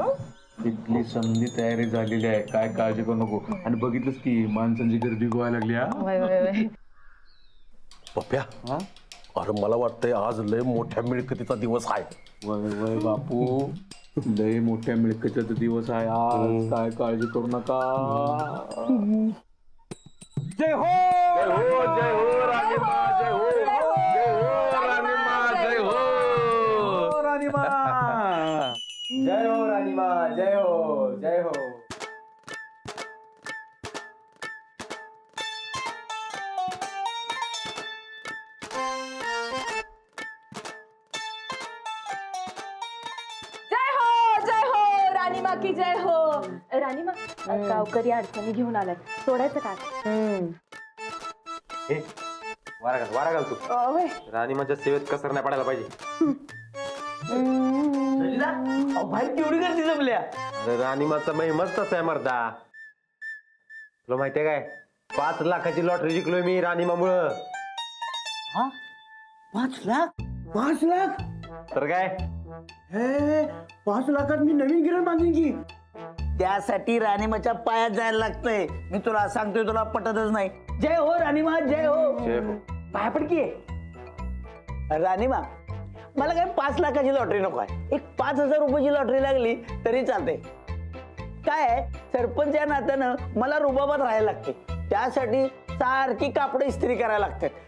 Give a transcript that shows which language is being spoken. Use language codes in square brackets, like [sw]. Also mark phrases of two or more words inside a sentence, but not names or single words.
[mr] इथली संधी तयारी झालेली आहे, काय काळजी करू नको. आणि बघितलंस की माणसांची गर्दी गोवायला लागली. हा पप्प्या अरे मला वाटतंय आज लय मोठ्या मिळकतीचा दिवस आहे. वय वय बापू लय मोठ्या मिळकतीचा दिवस आहे आज, काय काळजी करू नका. जय हो जय हो जय हो राणीमा जय हो जय हो राणीमा जय हो राणीमा जय हो राणीमा जय हो जय हो. जय हो राणीमा की जय हो. राणीमा गावकरी अडचणी घेऊन आल्यात, सोडायचं का? वारा घाल तू. होय. राणीमाच्या सेवेत कसर नाही पडायला पाहिजे. बाहेर केवढी गर्दी जमल्या. अरे राणीमाचा महिमाच तसा आहे मर्दा. तुला माहितीये काय 5 लाखाची लॉटरी जिंकलोय मी राणीमामुळं. 5 लाख 5 लाख. तर काय हे 5 लाखात मी नवीन गिरण बांधीन की. त्यासाठी राणीमाच्या पायात जायला लागतंय. मी तुला सांगतोय, तुला पटतच नाही. जय हो राणीमा जय हो. जय हो. पाया पडकी. राणीमा मला काय 5 लाखाची लॉटरी नको आहे. एक 5,000 रुपयाची लॉटरी लागली तरी चालते. काय आहे सरपंच या नात्यानं मला रुबाबात राहायला लागते. त्यासाठी सारखी कापडं इस्त्री करायला लागतात.